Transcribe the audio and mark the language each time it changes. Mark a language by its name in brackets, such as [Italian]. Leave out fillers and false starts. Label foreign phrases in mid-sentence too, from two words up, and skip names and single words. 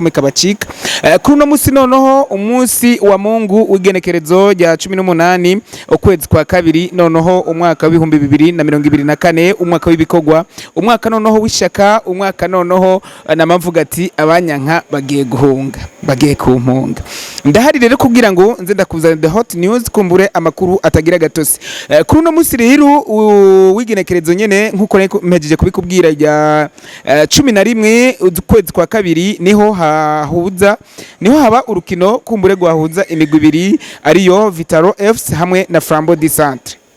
[Rundi] kamwe kabacika kuri no musi noneho umunsi wa Mungu w'igenekerezo rya 18 ukwezi kwa kabiri noneho umwaka wa 2024 umwaka w'ibikogwa umwaka noneho w'ishaka umwaka noneho namavuga ati abanyanka bagiye guhunga bagiye kumpunga ndahari rero kugira ngo nze ndakuzana [English] the hot news [Rundi] kumbure amakuru atagira gatosi kuri no musi rero w'igenekerezo nyene nkuko mpejeje kubikubwira rya 11 ukwezi kwa kabiri niho haba urukino kumbure gwahuza imigwi ibiri ariyo Vitaro FC hamwe na Flambeau du Centre.